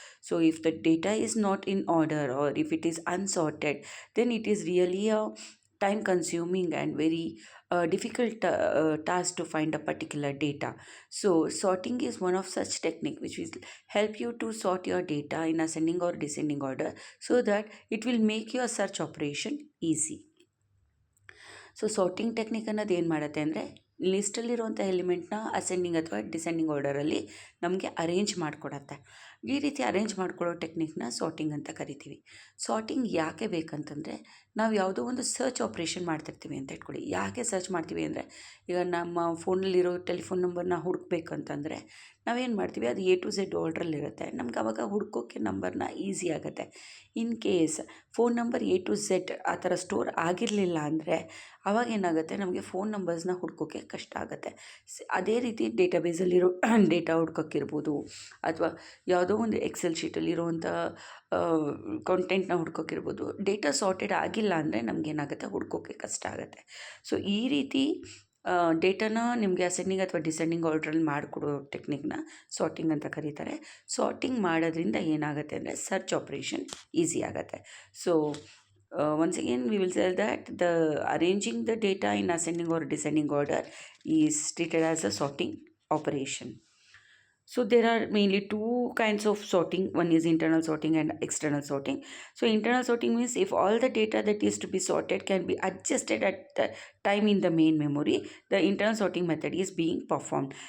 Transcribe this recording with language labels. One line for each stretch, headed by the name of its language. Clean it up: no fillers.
English: So, if the data is not in order or if it is unsorted, then it is really a time consuming and very difficult task to find a particular data. So sorting is one of such technique which will help you to sort your data in ascending or descending order, so that it will make your search operation easy.
Kannada: So sorting technique ಅನ್ನೋದು ಏನು ಮಾಡುತ್ತೆ ಅಂದರೆ ಲಿಸ್ಟಲ್ಲಿರುವಂಥ ಎಲಿಮೆಂಟ್ನ ascending ಅಥವಾ descending ಆರ್ಡರಲ್ಲಿ ನಮಗೆ arrange ಮಾಡಿಕೊಡತ್ತೆ. ಈ ರೀತಿ arrange ಮಾಡ್ಕೊಳ್ಳೋ ಟೆಕ್ನಿಕ್ನ sorting ಅಂತ ಕರಿತೀವಿ. ಸಾರ್ಟಿಂಗ್ ಯಾಕೆ ಬೇಕಂತಂದರೆ, ನಾವು ಯಾವುದೋ ಒಂದು ಸರ್ಚ್ ಆಪ್ರೇಷನ್ ಮಾಡ್ತಿರ್ತೀವಿ ಅಂತ ಇಟ್ಕೊಳ್ಳಿ. ಯಾಕೆ ಸರ್ಚ್ ಮಾಡ್ತೀವಿ ಅಂದರೆ, ಈಗ ನಮ್ಮ ಫೋನಲ್ಲಿರೋ ಟೆಲಿಫೋನ್ ನಂಬರ್ನ ಹುಡುಕ್ಬೇಕಂತಂದರೆ ನಾವೇನು ಮಾಡ್ತೀವಿ, ಅದು ಎ ಟು ಝೆಡ್ ಆರ್ಡ್ರಲ್ಲಿರುತ್ತೆ. ನಮ್ಗೆ ಆವಾಗ ಹುಡ್ಕೋಕ್ಕೆ ನಂಬರ್ನ ಈಸಿ ಆಗುತ್ತೆ. In case phone number A to Z ಆ ಥರ ಸ್ಟೋರ್ ಆಗಿರಲಿಲ್ಲ ಅಂದರೆ ಆವಾಗ ಏನಾಗುತ್ತೆ, ನಮಗೆ ಫೋನ್ ನಂಬರ್ಸ್ನ ಹುಡ್ಕೋಕ್ಕೆ ಕಷ್ಟ ಆಗುತ್ತೆ. ಅದೇ ರೀತಿ ಡೇಟಾಬೇಸಲ್ಲಿರೋ ಡೇಟಾ ಹುಡ್ಕೋಕ್ಕಿರ್ಬೋದು, ಅಥವಾ ಯಾವುದೋ ಒಂದು ಎಕ್ಸೆಲ್ ಶೀಟಲ್ಲಿರುವಂಥ ಕಾಂಟೆಂಟ್ನ ಹುಡ್ಕೋಕ್ಕಿರ್ಬೋದು. ಡೇಟಾ ಸಾರ್ಟೆಡ್ ಆಗಿಲ್ಲ ಅಂದರೆ ನಮಗೇನಾಗುತ್ತೆ, ಹುಡ್ಕೋಕ್ಕೆ ಕಷ್ಟ ಆಗುತ್ತೆ. ಸೊ ಈ ರೀತಿ ಡೇಟಾನ ನಿಮಗೆ ಅಸೆಂಡಿಂಗ್ ಅಥವಾ ಡಿಸೆಂಡಿಂಗ್ ಆರ್ಡ್ರಲ್ಲಿ ಮಾಡಿಕೊಡೋ ಟೆಕ್ನಿಕ್ನ ಸಾರ್ಟಿಂಗ್ ಅಂತ ಕರೀತಾರೆ. ಸಾರ್ಟಿಂಗ್ ಮಾಡೋದ್ರಿಂದ ಏನಾಗುತ್ತೆ ಅಂದರೆ ಸರ್ಚ್ ಆಪ್ರೇಷನ್ ಈಸಿ ಆಗುತ್ತೆ.
English: So once again we will say that the arranging the data in ascending or descending order is treated as a sorting operation. So there are mainly two kinds of sorting. One is internal sorting and external sorting. So internal sorting means if all the data that is to be sorted can be adjusted at the time in the main memory, the internal sorting method is being performed.